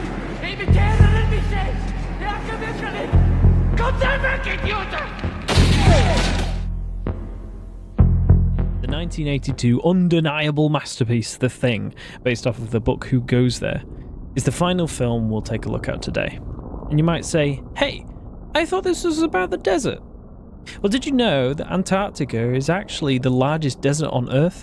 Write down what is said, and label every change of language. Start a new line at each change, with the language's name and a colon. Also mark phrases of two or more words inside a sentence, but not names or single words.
Norwegian: Imiterer en mikkjel. Det er ikke virkelig. Kom der vekk, idioter!
English: The 1982 undeniable masterpiece, The Thing, based off of the book Who Goes There, is the final film we'll take a look at today. And you might say, hey, I thought this was about the desert. Well, did you know that Antarctica is actually the largest desert on Earth?